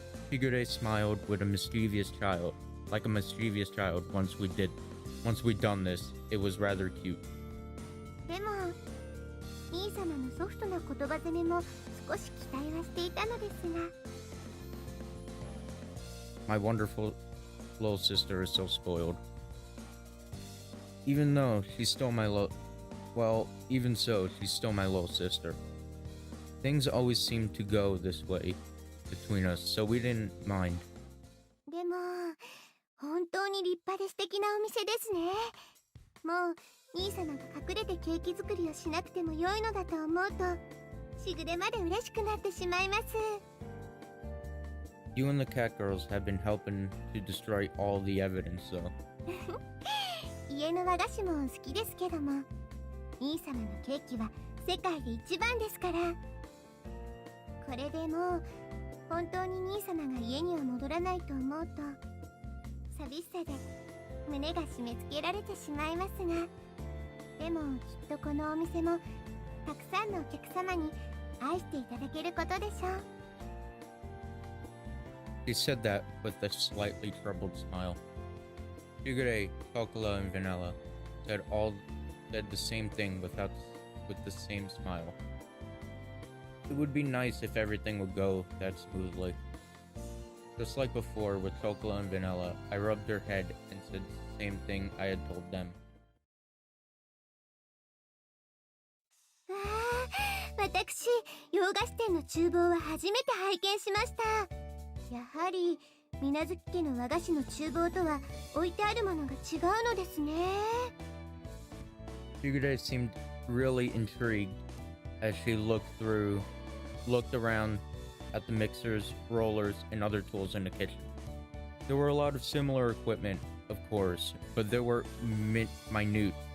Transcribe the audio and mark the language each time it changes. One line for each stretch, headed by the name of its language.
English: Shigure smiled with a mischievous child, like a mischievous child. Once we'd done this, it was rather cute.
Japanese: でも兄様のソフトな言葉攻めも少し期待はしていたのですが。
English: My wonderful little sister is so spoiled. Even so, she's still my little sister. Things always seem to go this way between us, so we didn't mind.
Japanese: でも本当に立派で素敵なお店ですね。もう兄様が隠れてケーキ作りをしなくても良いのだと思うとしぐれまで嬉しくなってしまいます。
English: You and the cat girls have been helping to destroy all the evidence, though.
Japanese: 家の和菓子も好きですけども、兄様のケーキは世界で一番ですから。これでもう本当に兄様が家には戻らないと思うと寂しさで胸が締め付けられてしまいますが、でもきっとこのお店もたくさんのお客様に愛していただけることでしょう。
English: She said that with a slightly troubled smile. Shigure, Kokula, and Vanilla said the same thing with the same smile. It would be nice if everything would go that smoothly. Just like before with Kokula and Vanilla, I rubbed her head and said the same thing I had told them.
Japanese: わあ、私洋菓子店の厨房は初めて拝見しました。やはり水無月家の和菓子の厨房とは置いてあるものが違うのですね。
English: Shigure seemed really intrigued as she looked around at the mixers, rollers, and other tools in the kitchen. There were a lot of similar equipment, of course, but they were minute differences.